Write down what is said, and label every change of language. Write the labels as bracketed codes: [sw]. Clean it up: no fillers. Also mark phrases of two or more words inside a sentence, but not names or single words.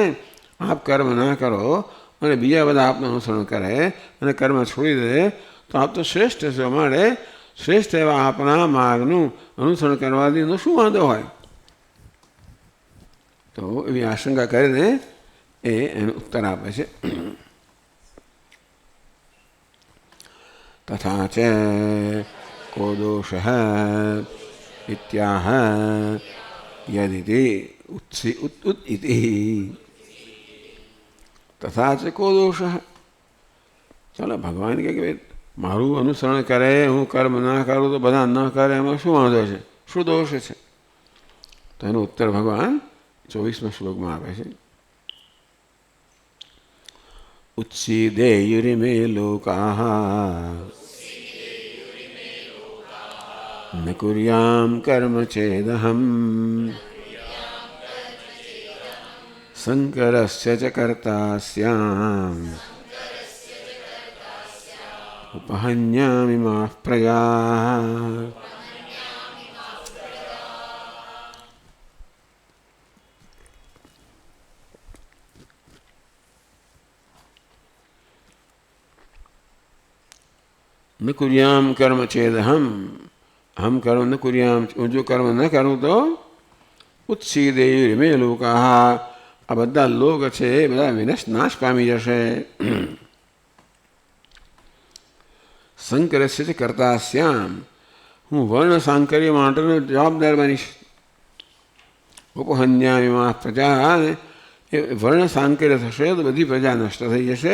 [gu] આપ કર્મ ના કરો અને બીજા બધા આપનું અનુસરણ કરે અને કર્મ છોડી દે તો આપ તો શ્રેષ્ઠ છો. અમારે શ્રેષ્ઠ એવા આપણા માર્ગનું અનુસરણ કરવાથી શું વાંધો હોય? તો એવી આશંકા કરીને એનો ઉત્તર આપે છે. [sa] तथा च को दोषः इत्याह यदिति उत्सि उत उत इति तथा च को दोषः. [gu] ચાલો ભગવાન કહે કે મારું અનુસરણ કરે, હું કર્મ ના કરું તો બધા ન કરે, એમાં શું વાંધો છે, શું દોષ છે? તો એનો ઉત્તર ભગવાન 24મા શ્લોકમાં આપે છે. [sa] ઉત્સીદેયુરિમે લોકાઃ ન કુર્યામ કર્મ ચેદહમ સંકરસ્ય ચ કર્તા સ્યામ ઉપહન્યામિમાઃ પ્રજાઃ. न कुर्याम कर्म चेद हम कर्म न कुर्याम, [hi] जो कर्म न करूँ तो [sa] उत्सीदेयुरिमे लोकाः, [gu] આ બધા લોક છે એ બધા નાશ પામી જશે. [sa] સંકરસ્ય ચ કર્તા સ્યામ, [gu] હું વર્ણ સાંકર્ય માટેનો જવાબદાર બનીશ. [sa] ઉપહન્યામિમાઃ પ્રજા, [gu] એ વર્ણ સાંકર્ય થશે તો બધી પ્રજા નષ્ટ થઈ જશે.